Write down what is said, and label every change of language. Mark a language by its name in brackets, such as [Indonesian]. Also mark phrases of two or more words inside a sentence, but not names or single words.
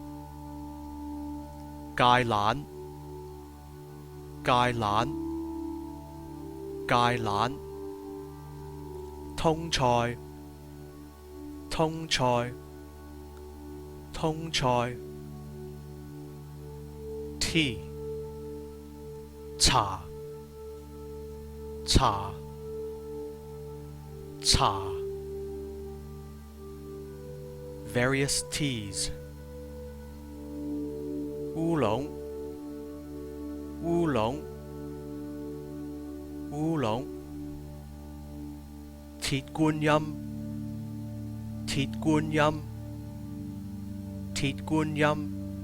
[Chinese] 芥蘭芥蘭芥蘭通菜通菜通菜 Tea 茶茶茶 [English] Various teas [Chinese] 烏龍烏龍烏龍鐵觀音鐵觀音鐵觀音